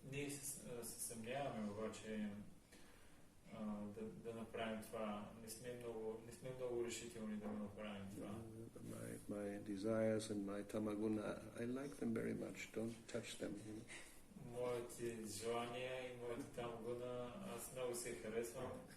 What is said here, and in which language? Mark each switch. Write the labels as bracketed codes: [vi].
[bg] Ние се съмняваме, обаче да направим това. Не сме много решителни да направим това. [en] My desires and my tamaguna, I like them very much. Don't touch them. [bg] Моите желания и моите тамагуна, аз много се харесвам.